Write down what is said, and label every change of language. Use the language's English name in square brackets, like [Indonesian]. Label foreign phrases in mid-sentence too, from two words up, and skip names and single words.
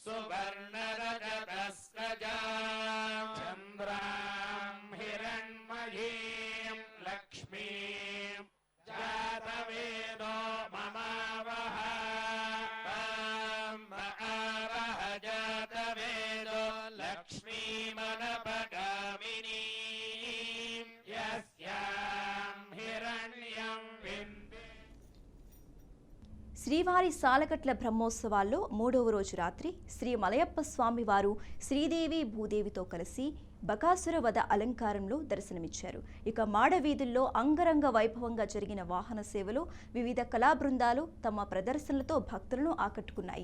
[Sanskrit] सुवर्णरजतस्रजां चन्द्रां हिरण्मयीं लक्ष्मीं जातवेदो ममावह तां आवह जातवेदो लक्ष्मीमनपगामिनीं यस्यां हिरण्यं [Telugu] శ్రీవారి సాలకట్ల బ్రహ్మోత్సవాల్లో 3వ రోజు రాత్రి శ్రీ మలయప్ప స్వామి వారు శ్రీదేవి భూదేవితో కలిసి బకాసుర వధ అలంకారంలో దర్శనమిచ్చారు. ఇక మాడవీధుల్లో అంగరంగ వైభవంగా జరిగిన వాహన సేవలో వివిధ కళా బృందాలు తమ ప్రదర్శనలతో భక్తులను ఆకట్టుకున్నాయి.